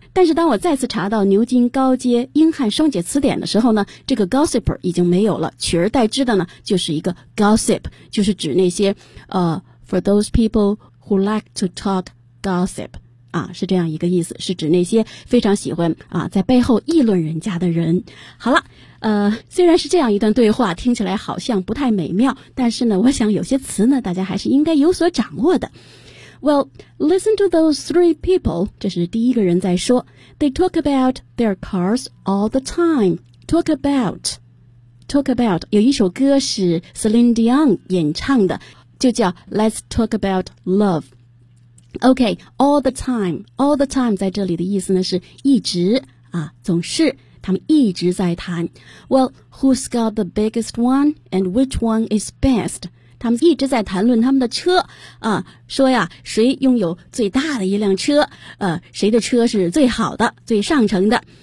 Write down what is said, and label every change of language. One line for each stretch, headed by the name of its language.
Chinese: 但是当我再次查到牛津高阶英汉双解词典的时候呢，这个 gossiper 已经没有了，取而代之的呢就是一个 gossip， 就是指那些
English: for those people who like to talk gossip
Chinese: 啊，是这样一个意思，是指那些非常喜欢啊在背后议论人家的人。好了。虽然是这样一段对话，听起来好像不太美妙，但是呢，我想有些词呢，大家还是应该有所掌握的。
English: Well, listen to those three people.
Chinese: 这是第一个人在说。
English: They talk about their cars all the time. Talk about. Talk about.
Chinese: 有一首歌是 Celine Dion 演唱的，就叫 Let's Talk About Love.
English: Okay, all the time. All the time
Chinese: 在这里的意思呢，是一直啊，总是。他们一直在谈。
English: Well, who's got the biggest one and which one is best?
Chinese: 他们一直在谈论他们的车啊，说呀，谁拥有最大的一辆车，谁的车是最好的，最上乘的。